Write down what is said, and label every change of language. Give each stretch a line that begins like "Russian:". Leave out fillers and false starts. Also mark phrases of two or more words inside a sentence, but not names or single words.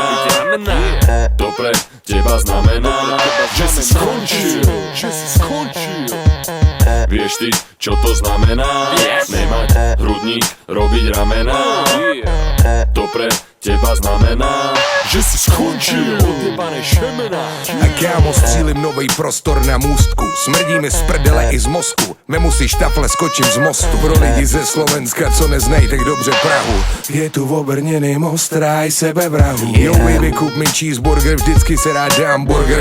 Slovak: To pre teba znamená, že si skončil. Vieš ty, čo to znamená? Nemať hrudník, robiť ramena. To pre teba znamená, že si skončil. Odjebané šemena.
Czech: A kámo, střílim novej prostor na můstku. Smrdíme z prdele i z mozku. Vemu si štafle, skočím z mostu. Pro lidi ze Slovenska, co neznají tak dobře Prahu. Je tu obrněný most, ráj sebevrahu. Jo baby, kup mi cheeseburger, vždycky se rád dám burger.